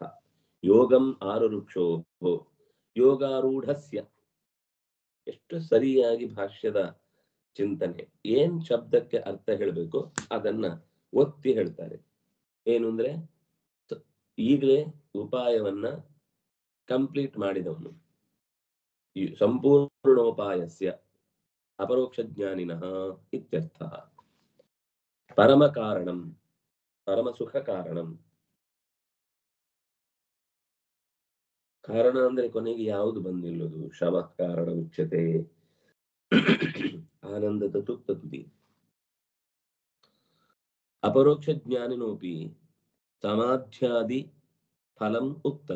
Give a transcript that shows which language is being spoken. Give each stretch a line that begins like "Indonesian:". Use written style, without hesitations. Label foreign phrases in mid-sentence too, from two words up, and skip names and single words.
Sanskrit: ಯೋಗಂ ಆರುರುಕ್ಷೋ ಯೋಗಾರೂಢಸ್ಯ,
Kannada: ಎಷ್ಟು ಸರಿಯಾಗಿ ಭಾಷ್ಯದ ಚಿಂತನೆ, ಏನ್ ಶಬ್ದಕ್ಕೆ ಅರ್ಥ ಹೇಳಬೇಕು ಅದನ್ನ ಒತ್ತಿ ಹೇಳ್ತಾರೆ. ಏನು ಅಂದ್ರೆ ಈಗಲೇ ಉಪಾಯವನ್ನ ಕಂಪ್ಲೀಟ್ ಮಾಡಿದವನು, ಈ
Sanskrit: ಸಂಪೂರ್ಣೋಪಾಯಸ್ಯ ಅಪರೋಕ್ಷ ಜ್ಞಾನಿನಃ ಇತ್ಯರ್ಥ. ಪರಮ ಕಾರಣಂ, ಪರಮ ಸುಖ ಕಾರಣಂ.
Kannada: ಕಾರಣ ಅಂದ್ರೆ ಕೊನೆಗೆ ಯಾವುದು ಬಂದಿಲ್ಲದು,
Sanskrit: ಶಮ ಕಾರಣ ಉಚ್ಯತೆ,
Kannada: ಆನಂದದ ತುತ್ತ ತುದಿ.
Sanskrit: ಅಪರೋಕ್ಷ ಜ್ಞಾನಿನೋಪಿ ಸಮಾಧ್ಯಾದಿ ಫಲಂ ಉಕ್ತಂ.